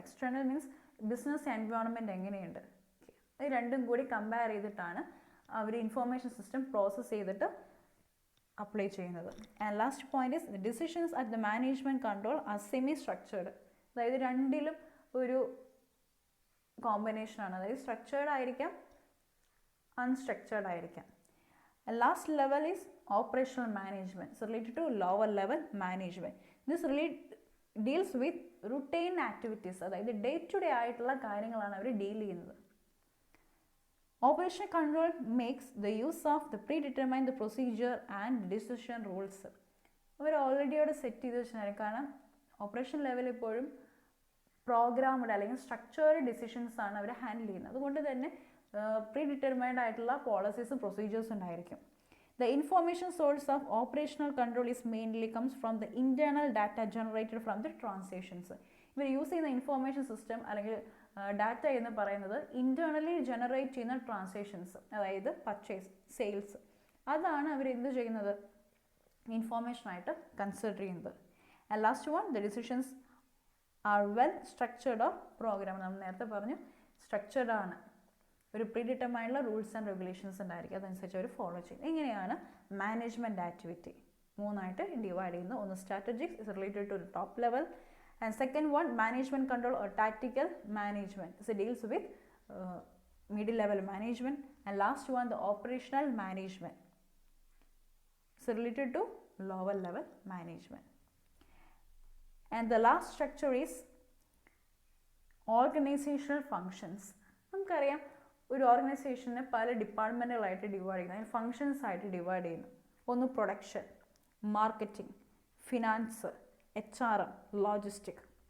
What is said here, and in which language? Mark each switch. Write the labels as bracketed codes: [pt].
[ml] External means business environment എങ്ങനെയുണ്ട്, ഇത് രണ്ടും കൂടി കമ്പയർ ചെയ്തിട്ടാണ് അവർ ഇൻഫോർമേഷൻ സിസ്റ്റം പ്രോസസ്സ് ചെയ്തിട്ട് അപ്ലൈ ചെയ്യുന്നത്. [en] And last point is the decisions at the management control are semi structured. [ml] അതായത് രണ്ടിലും ഒരു കോമ്പിനേഷനാണ്, അതായത് സ്ട്രക്ചേർഡ് ആയിരിക്കാം, അൺസ്ട്രക്ചേർഡ് ആയിരിക്കാം. [en] And last level is operational management. It's related to lower level management. This deals with routine activities. [ml] അതായത് day to day ആയിട്ടുള്ള കാര്യങ്ങളാണ് അവർ ഡീൽ ചെയ്യുന്നത്. [en] Operational control makes the use of the predetermined procedure and decision rules. [ml] Our already അവിടെ set ചെയ്ത് വെച്ചാൽ, കാരണം operation level എപ്പോഴും programmed അല്ലെങ്കിൽ സ്ട്രക്ചേർഡ് ഡിസിഷൻസ് ആണ് അവർ ഹാൻഡിൽ ചെയ്യുന്നത്. അതുകൊണ്ട് തന്നെ പ്രീ ഡിറ്റർമൈൻഡ് ആയിട്ടുള്ള പോളിസീസും പ്രൊസീജിയേഴ്സും ഉണ്ടായിരിക്കും. [en] The information source of operational control is mainly comes from the internal data generated from the transitions. [ml] ഇവർ യൂസ് ചെയ്യുന്ന ഇൻഫോർമേഷൻ സിസ്റ്റം അല്ലെങ്കിൽ ഡാറ്റ എന്ന് പറയുന്നത് ഇൻറ്റേർണലി ജനറേറ്റ് ചെയ്യുന്ന ട്രാൻസാക്ഷൻസ്, അതായത് പർച്ചേസ്, സെയിൽസ്, അതാണ് അവർ എന്ത് ചെയ്യുന്നത്, ഇൻഫോർമേഷനായിട്ട് കൺസിഡർ ചെയ്യുന്നത്. [en] And last one, the decisions are well structured of program. [ml] നമ്മൾ നേരത്തെ പറഞ്ഞു സ്ട്രക്ചേർഡ് ആണ്, ഒരു പ്രീ ഡിറ്റർമൈൻഡുള്ള റൂൾസ് ആൻഡ് റെഗുലേഷൻസ് ഉണ്ടായിരിക്കും, അതനുസരിച്ച് അവർ ഫോളോ ചെയ്യും. ഇങ്ങനെയാണ് മാനേജ്മെൻറ്റ് ആക്ടിവിറ്റി മൂന്നായിട്ട് ഡിവൈഡ് ചെയ്യുന്നത്. [en] ഒന്ന് strategic, is related to top level, and second one management control or tactical management, is deals with middle level management, and last one the operational management, is related to lower level management. And the last structure is organizational functions. [ml] നമുക്കറിയാം ഒരു ഓർഗനൈസേഷനെ പല ഡിപ്പാർട്ട്മെൻറ്റുകളായിട്ട് divide ചെയ്യുന്നത്, functions ആയിട്ട് divide ചെയ്യുന്നു. ഒന്ന് production, marketing, finance, HR, logistic.